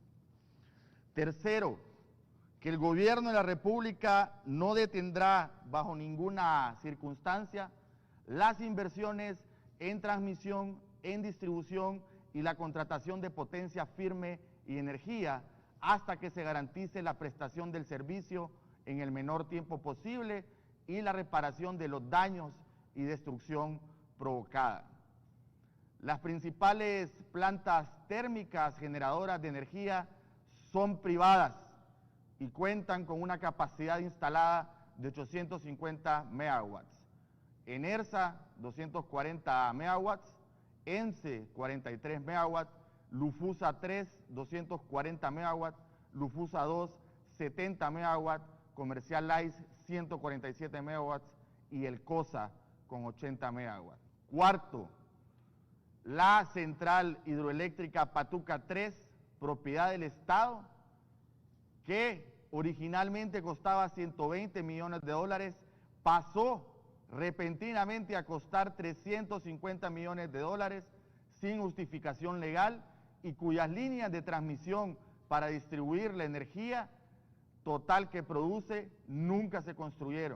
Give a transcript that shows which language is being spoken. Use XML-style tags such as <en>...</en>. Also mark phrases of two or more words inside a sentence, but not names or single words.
<es>Tercero, que el Gobierno de la República no detendrá bajo ninguna circunstancia las inversiones en transmisión, en distribución y la contratación de potencia firme y energía hasta que se garantice la prestación del servicio en el menor tiempo posible y la reparación de los daños y destrucción provocada. Las principales plantas térmicas generadoras de energía son privadas y cuentan con una capacidad instalada de 850 megawatts. Enersa, 240 megawatts, ENCE, 43 megawatts, Lufusa 3, 240 megawatts, Lufusa 2, 70 megawatts, Comercial Lice, 147 megawatts y el COSA con 80 megawatts. Cuarto, la central hidroeléctrica Patuca 3, propiedad del Estado, que originalmente costaba 120 millones de dólares, pasó repentinamente a costar 350 millones de dólares sin justificación legal y cuyas líneas de transmisión para distribuir la energía total que produce nunca se construyeron.</es>